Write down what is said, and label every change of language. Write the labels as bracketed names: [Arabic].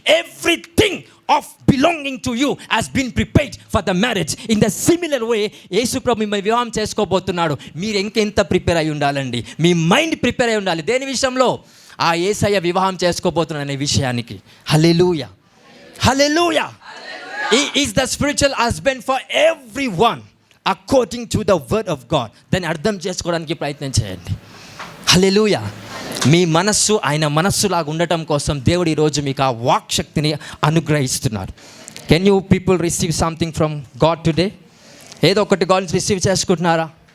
[English] Everything of belonging to you has been prepared for the marriage. In the similar way [Telugu] యేసుప్రభు మిమ్మల్ని వివాహం చేసుకోబోతున్నాడు. మీరు ఇంకెంత ప్రిపేర్ అయి ఉండాలండి? మీ మైండ్ ప్రిపేర్ అయి ఉండాలి. దేని విషయంలో? ఆ యేసయ్య వివాహం చేసుకోబోతున్నాడు అనే విషయానికి. హల్లెలూయా, హల్లెలూయా. [English] He is the spiritual husband for everyone according to the word of God. [Telugu] దాన్ని అర్థం చేసుకోవడానికి ప్రయత్నం చేయండి. హల్లెలూయా. మీ మనస్సు ఆయన మనస్సులాగా ఉండటం కోసం దేవుడు ఈరోజు మీకు ఆ వాక్ శక్తిని అనుగ్రహిస్తున్నారు. [English] Can you people receive something from God today? [Telugu] ఏదో ఒకటి గాడ్ రిసీవ్ చేసుకుంటున్నారా?